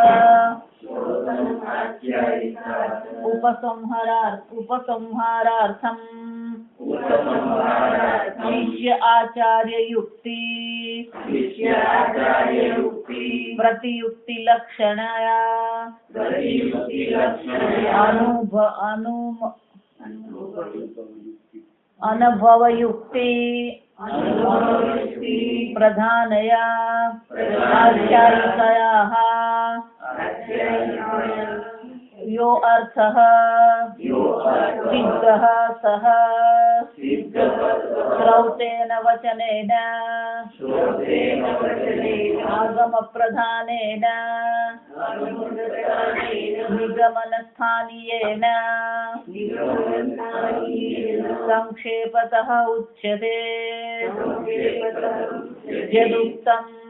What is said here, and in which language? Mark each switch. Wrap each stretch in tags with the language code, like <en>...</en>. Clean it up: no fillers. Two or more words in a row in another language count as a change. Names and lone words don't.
<sa>उपसंहारार्थम शिष्य आचार्य युक्ति प्रतियुक्ति लक्षणाया अनुभवयुक्ति प्रधानया आख्यायिकायाः यो अर्थः सिद्धः सः श्रौतेन वचनेन आगमप्रधानेन निगमनस्थानीयेन संक्षेपतः उच्यते यदुक्तम्</sa>